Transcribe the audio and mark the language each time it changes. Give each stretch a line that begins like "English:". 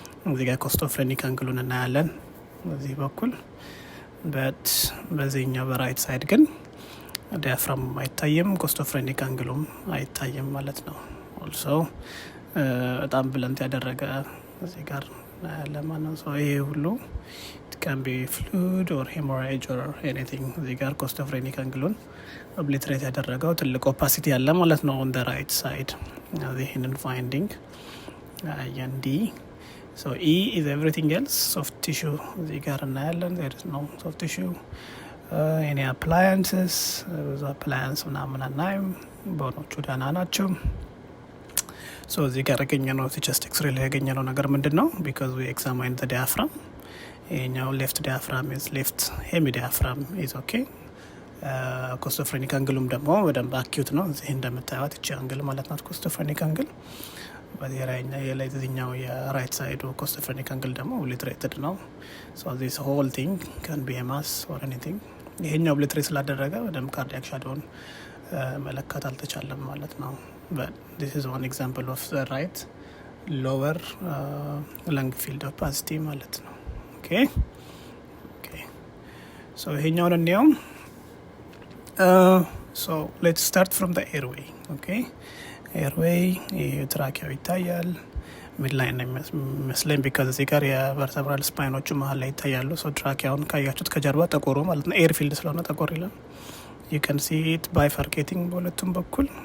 Amharic: እዚህ ጋር ኮስቶፍሬኒክ አንግሉን እናያለን በዚህ በኩል፣ በት በዚህኛው በራይት ሳይድ ግን ዲያፍራም አይታይም፣ ኮስቶፍሬኒክ አንግሉም አይታይም ማለት ነው። ኦልሶ በጣም ብለንት ያደረገ እዚህ ጋር እናያለን ማለት ነው። ሶ ይሄ ሁሉ
English: it can be fluid or hemorrhage or anything።
Amharic: እዚህ ጋር ኮስቶፍሬኒክ አንግሉን ኦብሊትሬት ያደረገው ትልቅ ኦፓሲቲ ያለ ማለት ነው
English: on the right side።
Amharic: ይህንን ፋይንዲንግ ያንዲ.
English: So E is everything else. soft tissue
Amharic: እዚህ ጋር እናያለን።
English: there is no soft tissue.
Amharic: any appliances ብዙ appliance ምናምን አናይም። ቦኖቹ ደህና ናቸው። so እዚህ ጋር ያገኘነው ቸስት ኤክስሬይ ላይ ያገኘነው ነገር ምንድን ነው?
English: because we examine the diaphragm. ይሄኛው left diaphragm is left hemidiaphragm is okay.
Amharic: ኮስቶፍሬኒክ አንግሉም ደግሞ በደንብ አኪዩት ነው። እዚህ እንደምታዩት እቺ አንግል ማለት ናት ኮስቶፍሬኒክ አንግል። የላይኛው የራይት ሳይዱ ኮስቶፍሬኒክ አንግል ደግሞ ኦብሊትሬትድ ነው።
English: so this whole thing can be a mass or anything.
Amharic: ይሄኛው ኦብሊትሬት ስላደረገ በደንብ ካርዲያክ ሻዶውን መለካት አልተቻለም ማለት ነው።
English: but this is one example of the right lower lung field opacity
Amharic: ማለት ነው. okay so ይሄኛውን እንየው.
English: so let's start from the airway.
Amharic: okay, ኤርዌይ ትራኪያው ይታያል። ሚድ ላይ ነው የሚመስለኝ ቢካዝ እዚህ ጋር የቨርተብራል ስፓይኖቹ መሀል ላይ ይታያሉ። ሶ ትራኪያውን ካያችሁት ከጀርባ ጠቆሩ ማለት ነው። ኤር ፊልድ ስለሆነ ጠቆር ይላል።
English: you can see it bifurcating
Amharic: በሁለቱም በኩል.